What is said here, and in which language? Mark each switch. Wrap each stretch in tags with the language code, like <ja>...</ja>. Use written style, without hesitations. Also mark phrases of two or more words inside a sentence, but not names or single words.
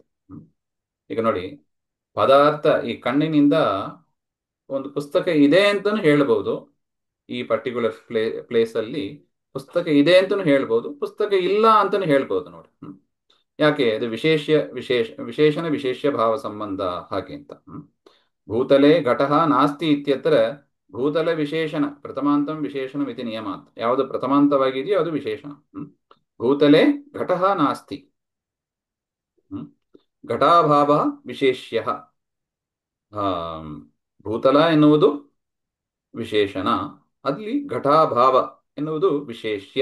<kn>ಈಗ ನೋಡಿ, ಪದಾರ್ಥ ಈ ಕಣ್ಣಿನಿಂದ ಒಂದು ಪುಸ್ತಕ ಇದೆ ಅಂತಲೂ ಹೇಳ್ಬೋದು, ಈ</kn> <en>particular place</en> <kn>ಅಲ್ಲಿ ಪುಸ್ತಕ ಇದೆ ಅಂತಲೂ ಹೇಳ್ಬೋದು, ಪುಸ್ತಕ ಇಲ್ಲ ಅಂತಲೂ ಹೇಳ್ಬೋದು. ನೋಡಿ, ಯಾಕೆ? ಅದು ವಿಶೇಷಣ ವಿಶೇಷ್ಯ ಭಾವ ಸಂಬಂಧ ಹಾಗೆ ಅಂತ.</kn> <sa>ಭೂತಲೆ ಘಟಃ ನಾಸ್ತಿ ಇತ್ಯತ್ರ ಭೂತಲ ವಿಶೇಷಣ ಪ್ರಥಮಾಂತಂ ವಿಶೇಷಣ ಮಿತಿ ನಿಯಮ ಅಂತ.</sa> <kn>ಯಾವುದು ಪ್ರಥಮಾಂತವಾಗಿದೆಯೋ ಅದು ವಿಶೇಷಣ.</kn> <sa>ಭೂತಲೆ ಘಟಃ ನಾಸ್ತಿ, ಘಟಾಭಾವ ವಿಶೇಷ್ಯ.</sa> <kn>ಭೂತಲ ಎನ್ನುವುದು ವಿಶೇಷಣ, ಅಲ್ಲಿ ಘಟಾಭಾವ ಎನ್ನುವುದು ವಿಶೇಷ್ಯ.</kn>